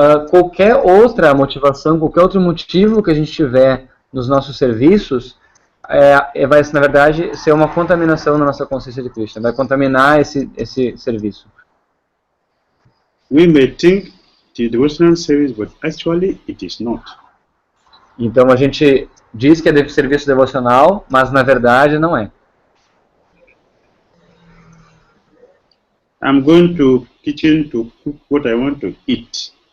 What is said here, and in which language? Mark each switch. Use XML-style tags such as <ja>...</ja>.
<pt>Qualquer outra motivação, qualquer outro motivo que a gente tiver nos nossos serviços, vai, na verdade, ser uma contaminação na nossa consciência de Krishna, vai contaminar esse serviço.</pt> <en>We may think the devotional service, but actually it is not.</en> <pt>Então a gente diz que é serviço devocional, mas na verdade não é.</pt> <en>I'm going to kitchen to cook what I want to eat.</en>